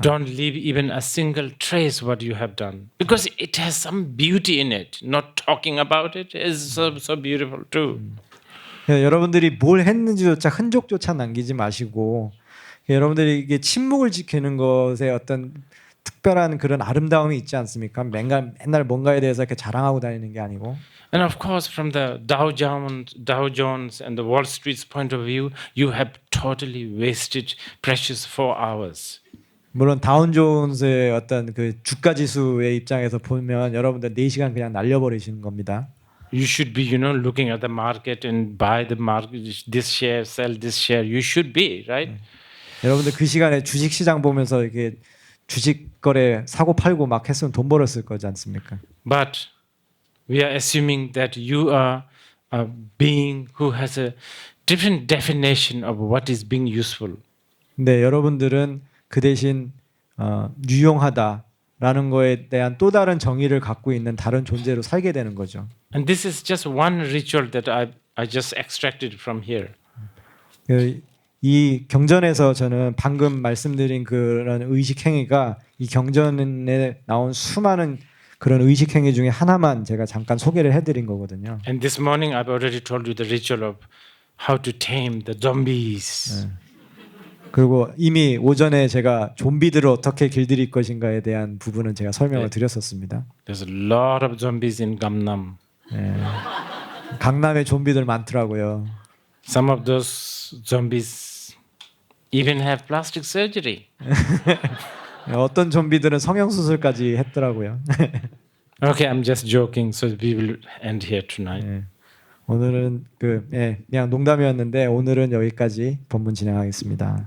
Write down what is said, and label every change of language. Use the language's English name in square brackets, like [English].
[English] Don't leave even a single trace what you have done because it has some beauty in it. Not talking about it is so beautiful too. [Korean] 여러분들이 뭘 했는지조차 흔적조차 남기지 마시고 여러분들이 이게 침묵을 지키는 것에 어떤 특별한 그런 아름다움이 있지 않습니까? 맨날 뭔가에 대해서 이렇게 자랑하고 다니는 게 아니고. [English] And of course, from the Dow Jones and the Wall Street's point of view, you have totally wasted precious 4 hours. [Korean] 물론 다운존스의 어떤 그 주가 지수의 입장에서 보면 여러분들 4시간 그냥 날려버리시는 겁니다. [English] You should be, looking at the market and buy the market, this share, sell this share. You should be, right? [Korean] 여러분들 그 시간에 주식 시장 보면서 이렇게 주식 거래 사고 팔고 막 했으면 돈 벌었을 거지 않습니까? [English] But we are assuming that you are a being who has a different definition of what is being useful. [Korean] 근데 여러분들은 그 대신 유용하다라는 거에 대한 또 다른 정의를 갖고 있는 다른 존재로 살게 되는 거죠. [English] And this is just one ritual that I just extracted from here. [Korean] 이 경전에서 저는 방금 말씀드린 그런 의식 행위가 이 경전에 나온 수많은 그런 의식 행위 중에 하나만 제가 잠깐 소개를 해드린 거거든요. [English] And this morning I've already told you the ritual of how to tame the zombies. [Korean] 그리고 이미 오전에 제가 좀비들을 어떻게 길들일 것인가에 대한 부분은 제가 설명을 드렸었습니다. [English] There's a lot of zombies in Gangnam. [Korean] 강남에 좀비들 많더라고요. [English] Some of those zombies even have plastic surgery. [Korean] 어떤 좀비들은 성형 수술까지 했더라고요. [English] Okay, I'm just joking. So we will end here tonight. [Korean] 오늘은 그냥 농담이었는데 오늘은 여기까지 본문 진행하겠습니다.